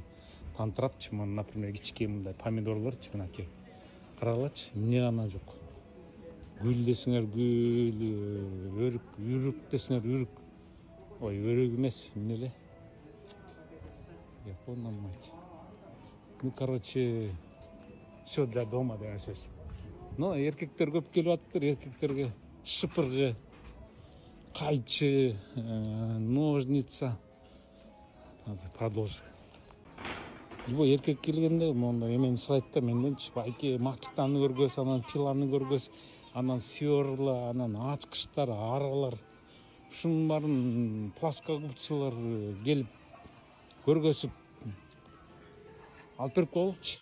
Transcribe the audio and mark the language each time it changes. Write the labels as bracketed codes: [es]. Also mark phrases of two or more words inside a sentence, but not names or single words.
[ky] Тантырапчы, например, кичике мындай помидорлорчу мынакей. Карагылачы, эмне гана жок. Гүл десеңер гүл, өрүк десеңер өрүк. Ой, өрүк эмес, эмне эле? Япон алмайт. [ru] Ну, короче, все для дома [ky] деген сөз. Но эркектер көп келип аттыр, эркектерге шыпыргы, кайчы, ножница. Азыр продолжу. Бу эркек келгенде монда эмени сурайт да менденчи, байке макитаны көргөз, анан пиланы көргөз, анан сверла, анан ачкычтар, аралар, ушунун баарын плоскогубцылар келип көргөзүп алып берип койгулачы.